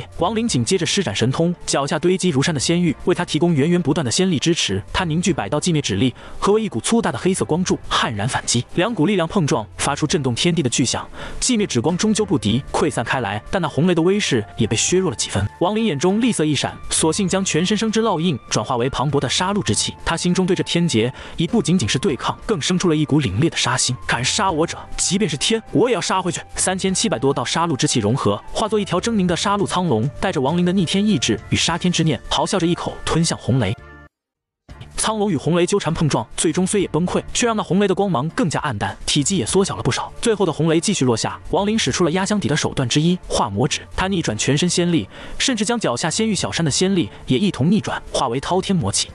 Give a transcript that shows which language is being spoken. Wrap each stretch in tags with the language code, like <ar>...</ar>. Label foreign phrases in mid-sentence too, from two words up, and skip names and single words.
<zh>亡靈緊接着施展神通，腳下堆積如山的仙域為他提供源源不斷的仙力支持。他凝聚百道寂滅指力，合為一股粗大的黑色光柱，悍然反擊。两股力量碰撞，發出震動天地的巨響。寂滅指光終究不敵，潰散開來，但那紅雷的威勢也被削弱了幾分。亡靈眼中厲色一閃，索性將全身生之烙印轉化為磅礴的殺戮之氣。他心中對着天劫已不僅僅是對抗，更生出了一股凛冽的殺心。敢殺我者，即便是天，我也要殺回去。3700多道殺戮之氣融合，化作一條狰狞的殺戮蒼龍，帶着亡靈的逆天意志與殺天之念，咆哮着一口吞向紅雷。蒼龍與紅雷糾纏碰撞，最終雖也崩潰，卻讓那紅雷的光芒更加暗淡，體積也縮小了不少。最後的紅雷繼續落下，亡靈使出了壓箱底的手段之一——化魔指。他逆轉全身仙力，甚至將腳下仙域小山的仙力也一同逆轉，化為滔天魔氣。</zh>